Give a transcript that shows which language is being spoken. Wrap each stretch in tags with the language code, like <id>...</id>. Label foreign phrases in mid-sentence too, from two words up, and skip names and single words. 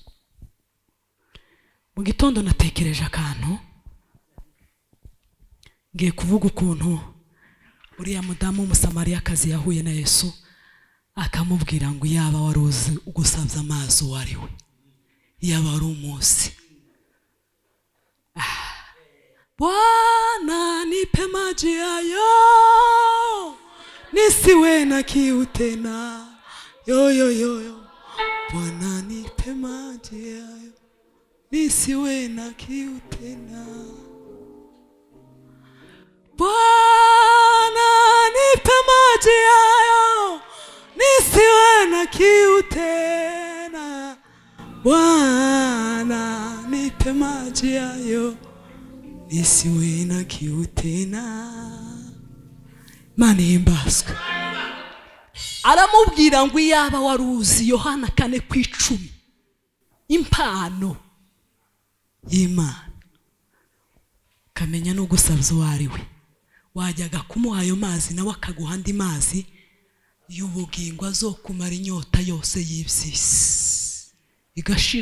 <rw>Mu gitondo natekereje akantu, ngiye kuvuga ukuntu uriya mudamu w'umusamariyakazi yahuye na Yesu, akamubwira ngo yaba wari uzi ugusabye amazi uwo ari we, yaba wari umunsi.</rw> <sw>Bwana nipe maji hayo nisiwe na kiu tena, yo. Bwana nipe maji hayo nisiwe na kiu tena. Bwana nipe maji hayo nisiwe na kiu tena. Bwana nipe maji hayo nisiwe na kiu tena.</sw> <rw>Mana ihimbazwe. Aramubwira ngo yaba wari uzi Yohana 4:10, impano y'Imana, kamenya no gusabya uwo ari we, wajyaga kumuha ayo mazi nawe akaguha andi mazi y'ubugingo azokumara inyota yose y'iby'isi igashira.</rw>